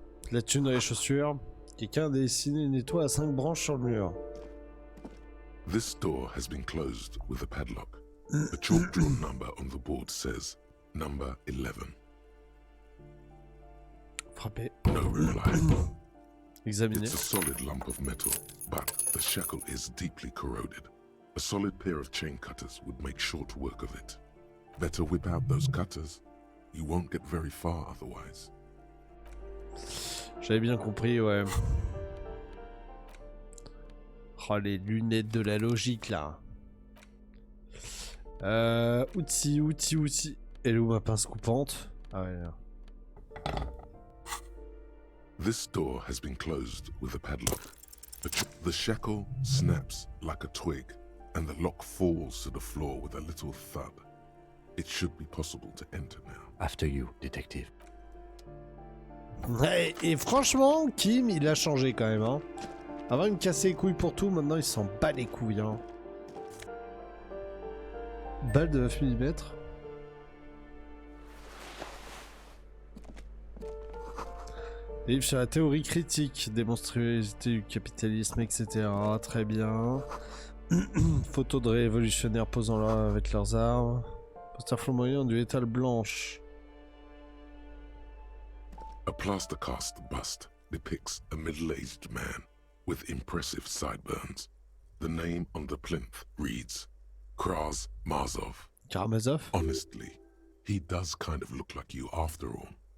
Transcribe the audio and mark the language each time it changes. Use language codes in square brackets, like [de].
[fr] De la thune dans les chaussures. Quelqu'un a dessiné une étoile à 5 branches sur le mur. [en] This door has been closed with a padlock. The chalk drawn number on the board says number 11. [fr] Frappé. [en] No reply. [fr] Examiner. [en] It's a solid lump of metal, but the shackle is deeply corroded. A solid pair of chain cutters would make short work of it. Better whip out those cutters. You won't get very far otherwise. [fr] J'avais bien compris, ouais. Oh, les lunettes de la logique, là. Outils. Elle est où ma pince coupante? Ah ouais, là. [en] This door has been closed with a padlock. The shackle snaps like a twig, and the lock falls to the floor with a little thud. It should be possible to enter now. After you, detective. [fr] Ouais, et franchement, Kim, il a changé quand même, hein. Avant, il me cassait les couilles pour tout, maintenant, il s'en bat les couilles, hein. Balle de 9 mm. Livre sur la théorie critique des monstruosités du capitalisme, etc. Très bien. Photos de révolutionnaires posant là avec leurs armes. Poster flamboyant du étal blanche. [en] A plaster cast bust depicts a middle-aged man with impressive sideburns. The name on the plinth reads Kraz Marzov. [fr] Karamazov. [en] Honestly, he does kind of look like you after all.